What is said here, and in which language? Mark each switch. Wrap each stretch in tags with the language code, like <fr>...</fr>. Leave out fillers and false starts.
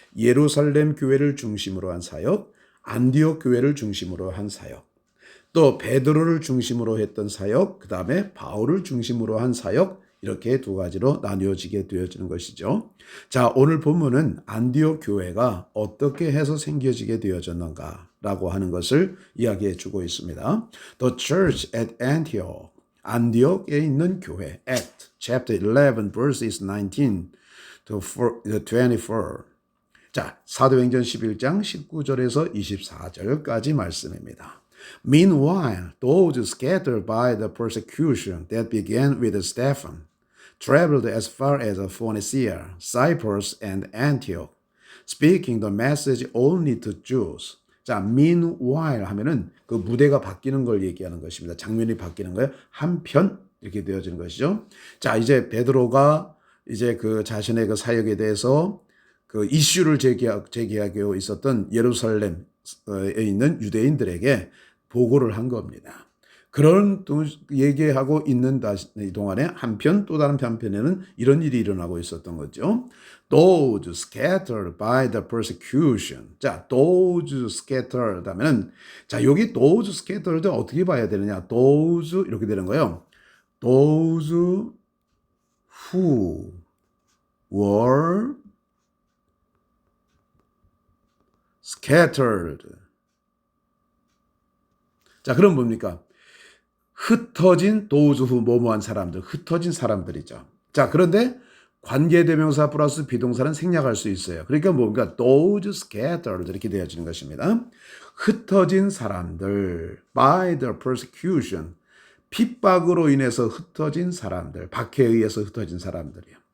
<ko>예루살렘 교회를 중심으로 한 사역, 안디옥 교회를 중심으로 한 사역, 또 베드로를 중심으로 했던 사역, 그 다음에 바울을 중심으로 한 사역, 이렇게 두 가지로 나뉘어지게 되어지는 것이죠. 자, 오늘 본문은 안디옥 교회가 어떻게 해서 생겨지게 되어졌는가라고 하는 것을 이야기해 주고 있습니다.</ko> <en>The church at Antioch,</en> <ko>안디옥에 있는 교회,</ko> <en>Act chapter 11 verses 19 to 24.</en> <ko>자, 사도행전 11장 19절에서 24절까지 말씀입니다.</ko> <en>Meanwhile, those scattered by the persecution that began with Stephen traveled as far as Phoenicia, Cyprus, and Antioch, speaking the message only to Jews.</en> <ko>자, meanwhile 하면은 그 무대가 바뀌는 걸 얘기하는 것입니다. 장면이 바뀌는 거예요. 한편 이렇게 되어지는 것이죠. 자, 이제 베드로가 이제 그 자신의 그 사역에 대해서 그 이슈를 제기하고 있었던 예루살렘에 있는 유대인들에게 보고를 한 겁니다. 그런 얘기하고 있는 동안에 한편 또 다른 편에는 이런 일이 일어나고 있었던 거죠.</ko> <en>Those scattered by the persecution.</en> <ko>자,</ko> <en>those scattered</en> <ko>하면은 자, 여기 those scattered 어떻게 봐야 되느냐? those 이렇게 되는 거예요.</ko> <en>Those who were scattered.</en> <ko>자, 그럼 뭡니까? 흩어진</ko> <en>those who</en> <ko>뭐뭐한 사람들, 흩어진 사람들이죠. 자, 그런데 관계대명사 플러스 비동사는 생략할 수 있어요. 그러니까 뭡니까?</ko> <en>those scattered</en> <ko>이렇게 되어지는 것입니다. 흩어진 사람들,</ko> <en>by the persecution,</en> <ko>핍박으로 인해서 흩어진 사람들, 박해에 의해서 흩어진 사람들이요.</ko>